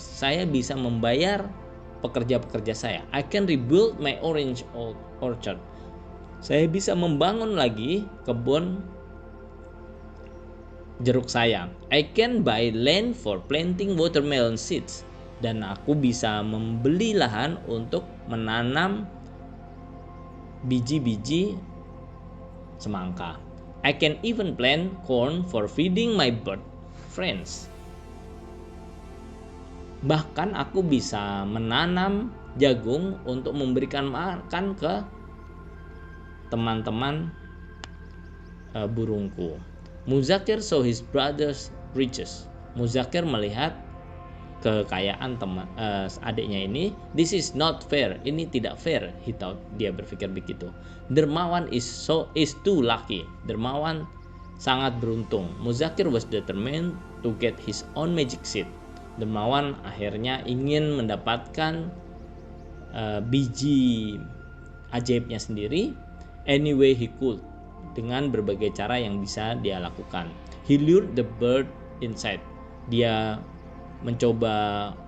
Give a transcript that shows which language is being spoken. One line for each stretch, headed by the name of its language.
Indonesian: Saya bisa membayar pekerja-pekerja saya.
English: I can rebuild my orange orchard.
Indonesian: Saya bisa membangun lagi kebun jeruk saya.
English: I can buy land for planting watermelon seeds.
Indonesian: Dan aku bisa membeli lahan untuk menanam biji-biji semangka.
English: I can even plant corn for feeding my bird friends.
Indonesian: Bahkan aku bisa menanam jagung untuk memberikan makan ke teman-teman burungku.
English: Muzakir saw his brother's riches.
Indonesian: Muzakir melihat kekayaan adiknya ini.
English: This is not fair.
Indonesian: Ini tidak fair,
English: he thought.
Indonesian: Dia berpikir begitu.
English: Dermawan is too lucky.
Indonesian: Dermawan sangat beruntung.
English: Muzakir was determined to get his own magic seed.
Indonesian: Dermawan akhirnya ingin mendapatkan biji ajaibnya sendiri
English: anyway he could,
Indonesian: dengan berbagai cara yang bisa dia lakukan.
English: He lured the bird inside.
Indonesian: Dia mencoba